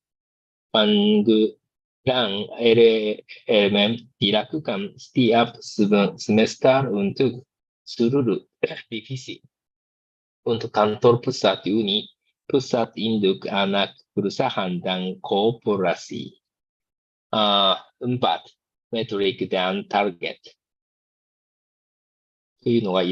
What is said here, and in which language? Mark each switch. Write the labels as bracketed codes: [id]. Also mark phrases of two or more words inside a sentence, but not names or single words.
[id] Penggunaan LMM dilakukan setiap semester untuk seluruh divisi. Untuk kantor pusat unit, pusat induk anak perusahaan dan korporasi. 4. [ja] メトリックdan target というのがいろいろ